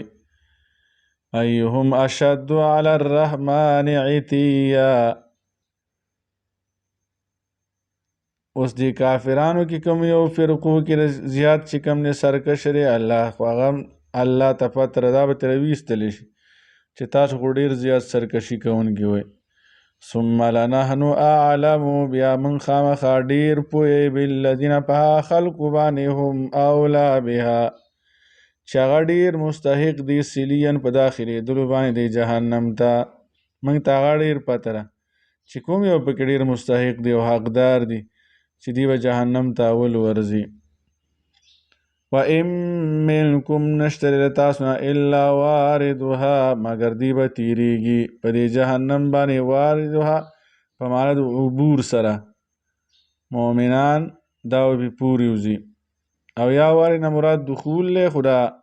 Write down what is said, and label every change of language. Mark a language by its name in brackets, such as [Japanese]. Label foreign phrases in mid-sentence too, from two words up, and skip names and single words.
[Arabic] ایهم اشد علی الرحمن عتیا [Pashto] اوس دې کافرانو کې کوم یو فرقو کې زیات چې کوم نه سرکش دی الله خو هغه الله ته پته دا به ترې ویستلی شي چې تاسو خو ډېر زیات سرکشي کوونکي وئ [Arabic] ثم لنحن اعلم [Pashto] بیا من خامخا ډېر پوهې بالذین په هغه خلکو باندې هم [Arabic] اولا بها [Pashto] چې هغه ډېر مستحق دي سلیین په داخلېدلو باندې دی جهنم ته موږ ته هغه ډېر پته ده چې کوم یو پکې ډېر مستحق دی او حقدار دی چې دی به جهنم ته اول ورځي [Arabic] وَإِن مِّنكُم [Pashto] نشته له تاسو نه [Arabic] الا واردها [Pashto] مګر دی به تیریږي په دې جهنم باندې واردها په معنا د عبور سره مؤمنان دا به پورې وځي او یا وارد نه مراد دخول له خدا